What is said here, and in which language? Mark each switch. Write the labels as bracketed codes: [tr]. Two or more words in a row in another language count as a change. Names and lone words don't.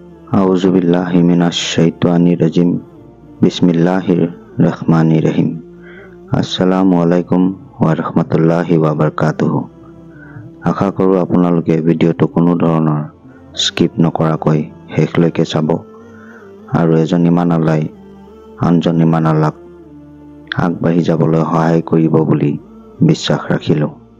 [ar] أعوذ بالله من الشيطان الرجيم. بسم الله الرحمن الرحيم. السلام عليكم ورحمة الله وبركاته. [as] আশা কৰোঁ আপোনালোকে ভিডিঅ'টো কোনো ধৰণৰ স্কিপ নকৰাকৈ শেষলৈকে চাব আৰু এজন ইমানলাই আনজন ইমানলাক আগবাঢ়ি যাবলৈ সহায় কৰিব বুলি বিশ্বাস ৰাখিলোঁ।